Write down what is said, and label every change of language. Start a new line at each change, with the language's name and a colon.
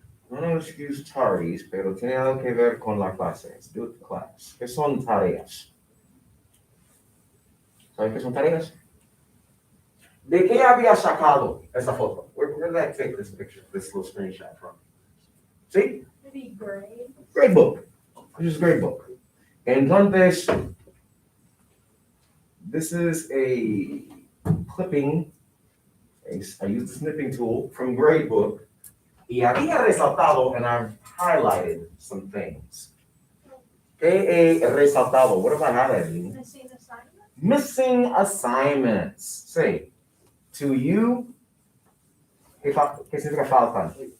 English: No excuse tardies,
Spanish: pero tiene algo que ver con la clase.
English: It's do with the class.
Spanish: ¿Qué son tareas? ¿Sabes qué son tareas? ¿De qué había sacado esa foto?
English: Where did I take this picture, this little screenshot from? See? Maybe grade. Grade book. This is grade book.
Spanish: Entonces,
English: this is a clipping. I used the snipping tool from grade book.
Spanish: Y había resaltado,
English: and I've highlighted some things.
Spanish: ¿Qué he resaltado?
English: What have I highlighted? Missing assignment. Missing assignments. Say, to you,
Spanish: ¿qué significa faltan?